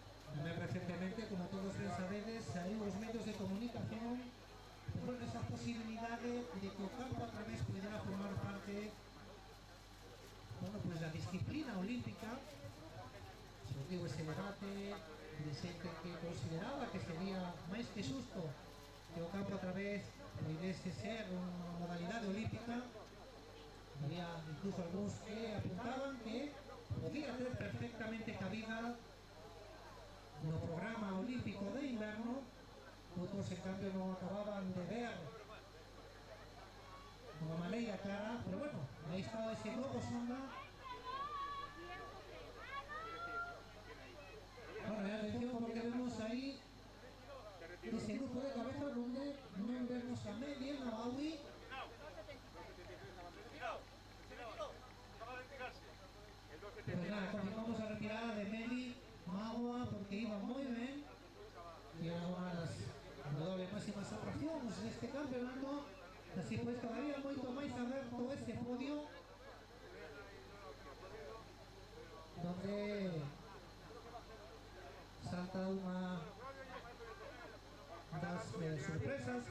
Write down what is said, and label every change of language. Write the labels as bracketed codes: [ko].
[gl] Tamén recientemente, como todos ben sabedes, saiu os medios de comunicación por esa posibilidade de que o campo a través pudera formar parte, bueno, [es] pues la disciplina olímpica. [gl] Surgiu ese debate de xente que consideraba que sería máis que xusto que o campo a través pudese ser unha modalidade olímpica. Había incluso algúns que apuntaban que podía ter perfectamente cabida no programa olímpico de inverno. Outros, en cambio, non acababan de ver unha maneira clara, pero bueno, aí está ese globo sonda. [es] Bueno, y atención, porque vemos ahí ese grupo de cabeza donde non vemos a Meli, a Nabawi. [gl] Pues nada, continuamos a retirada de Meli, Magua, porque iba moi ben e era unha das indudable máximas atraccións neste campeonato. Así pues, todavía moito máis aberto ese podio, donde salta unha das sorpresas.